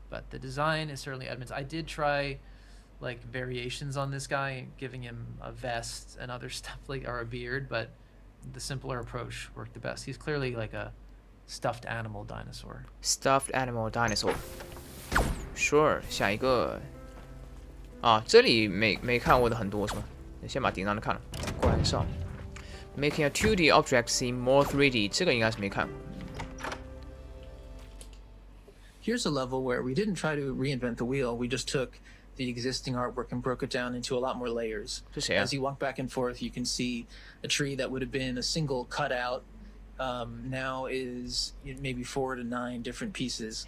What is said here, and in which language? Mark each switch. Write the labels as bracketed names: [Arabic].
[English] But the design is certainly Edmund's. I did try like variations on this guy, giving him a vest and other stuff like or a beard, but the simpler approach worked the best. He's clearly like a stuffed animal dinosaur. Stuffed animal dinosaur. Sure， [Chinese] 下一个。啊，这里没看过的很多是吧？先把顶上的看了，关上。 [English] Making a 2D object seem more 3D， [Chinese] 这个应该是没看过。 [English] Here's a level where we didn't try to reinvent the wheel. We just took the existing artwork and broke it down into a lot more layers. [Chinese] 这谁啊 [English] As you walk back and forth, you can see a tree that would have been a single cutout now is maybe 4 to 9 different pieces